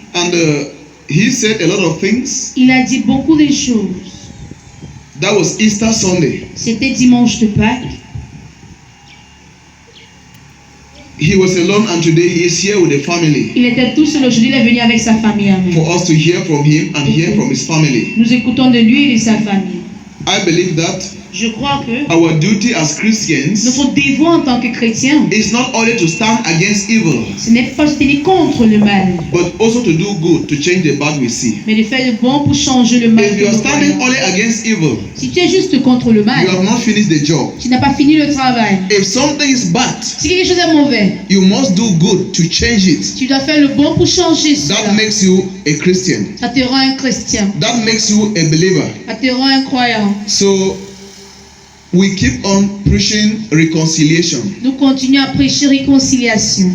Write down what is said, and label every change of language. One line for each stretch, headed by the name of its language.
English: And he said a lot of things.
French: Il a dit beaucoup de choses.
English: That was Easter Sunday.
French: C'était dimanche de Pâques.
English: He was alone and today he is here with the family.
French: Il était tout seul aujourd'hui, il est venu avec sa famille. Amen.
English: For us to hear from him and hear from his family.
French: Nous écoutons de lui et de sa famille.
English: I believe that
French: Je crois que
English: our duty as Christians
French: notre devoir en tant que chrétiens,
English: is not only to stand against evil,
French: ce n'est pas de se tenir contre le mal,
English: but also to do good to change the bad we see.
French: mais de faire le bon pour changer le mal.
English: If you are standing only against evil,
French: Si tu es juste contre le mal,
English: you have not finished the job.
French: tu n'as pas fini le travail.
English: If something is bad,
French: Si quelque chose est mauvais,
English: you must do good to change it.
French: tu dois faire le bon pour changer
English: That
French: cela.
English: makes you a Christian.
French: Ça te rend un chrétien,
English: That makes you a believer.
French: ça te rend un croyant.
English: So we keep on preaching reconciliation
French: Nous continuons à prêcher réconciliation